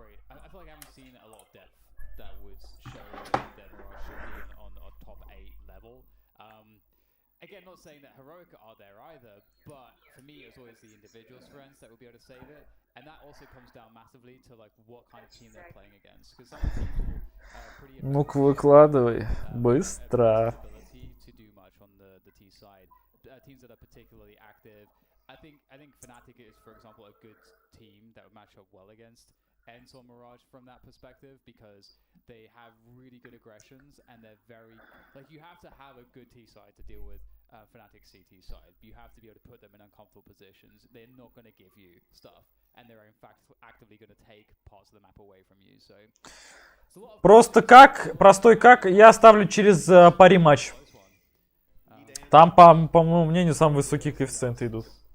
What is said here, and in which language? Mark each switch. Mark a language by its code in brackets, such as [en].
[en] I feel like I haven't seen a lot of depth that would show that Mirage should be on a top 8 level. Again, not saying that Heroic are there either, but for me it was always the individual strengths that would be able to save it, and that also comes down massively to like what kind of team they're playing against. Because some people pretty [ru] Ну-ка выкладывай, быстро. [en] to do much on the T side. Teams that are particularly active. I think Fnatic is, for example, a good team that would match up well against ENCE or Mirage from that perspective, because they have really good aggressions and they're very like, you have to have a good T side to deal with Fnatic's CT side. You have to be able to put them in uncomfortable positions. They're not going to give you stuff, and they're in fact actively going to take parts of the map away from you. So [ru] Просто как, простой как, я ставлю через пари матч. Там, по моему мнению, самые высокие коэффициенты идут.